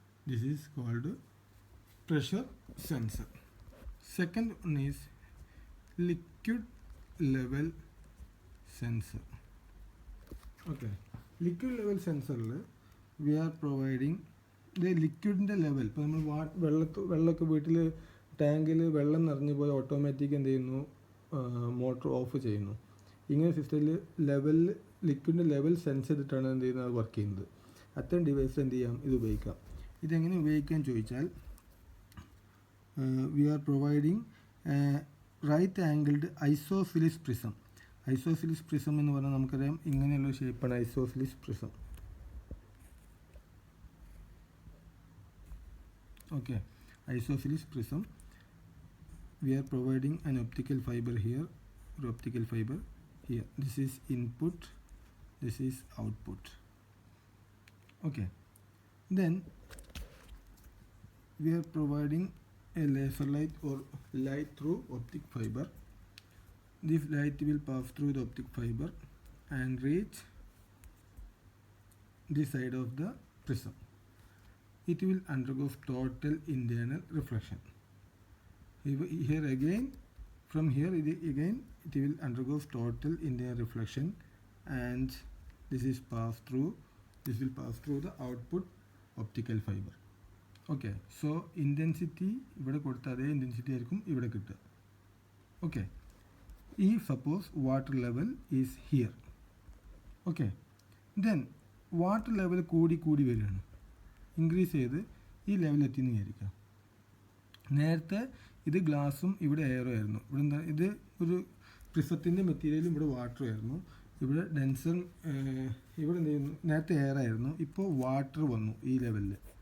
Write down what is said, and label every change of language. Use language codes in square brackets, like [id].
[en] This is called pressure sensor. Second one is liquid level sensor. Okay, liquid level sensor we are providing the liquid level. [ml] ഇപ്പോൾ നമ്മൾ വെള്ളമൊക്കെ വീട്ടിൽ ടാങ്കിൽ വെള്ളം നിറഞ്ഞു പോയി ഓട്ടോമാറ്റിക് എന്ത് ചെയ്യുന്നു, മോട്ടർ ഓഫ് ചെയ്യുന്നു. ഇങ്ങനെ സിസ്റ്റത്തിൽ ലിക്വിഡിൻ്റെ ലെവൽ സെൻസ് ചെയ്തിട്ടാണ് എന്ത് ചെയ്യുന്നത്, വർക്ക് ചെയ്യുന്നത്. അത്തരം ഡിവൈസ് എന്ത് ചെയ്യാം, ഇത് ഉപയോഗിക്കാം. ഇതെങ്ങനെ ഉപയോഗിക്കാൻ ചോദിച്ചാൽ, [en] we are providing right angled isosceles prism. [ml] Isosceles prism എന്ന് പറഞ്ഞാൽ നമുക്കറിയാം ഇങ്ങനെയുള്ള ഷേപ്പാണ് isosceles prism. [en] Okay, isosceles prism. We are providing an optical fiber here, or optical fiber here. This is input, this is output. Okay, then we are providing a laser light or light through optic fiber. This light will pass through the optic fiber and reach this side of the prism. It will undergo total internal reflection. Here again, from here again it will undergo total internal reflection, and this will pass through the output optical fiber. [ml] Okay, so intensity ഇവിടെ കൊടുത്ത അതേ intensity ആയിരിക്കും ഇവിടെ കിട്ടുക. [en] Okay, if suppose water level is here. [ml] Okay, then water level കൂടി വരികയാണ്, increase ചെയ്ത് ഈ ലെവൽ എത്തിയെന്ന് വിചാരിക്കാം. നേരത്തെ ഇത് ഗ്ലാസും ഇവിടെ എയറും ആയിരുന്നു. ഇവിടെ എന്താ, ഇത് ഒരു പ്രിസത്തിൻ്റെ മെറ്റീരിയലും ഇവിടെ വാട്ടർ ആയിരുന്നു. ഇവിടെ ഡെൻസർ ഇവിടെ എന്ത് ചെയ്യുന്നു, നേരത്തെ എയർ ആയിരുന്നു, ഇപ്പോൾ വാട്ടർ വന്നു ഈ ലെവലിൽ.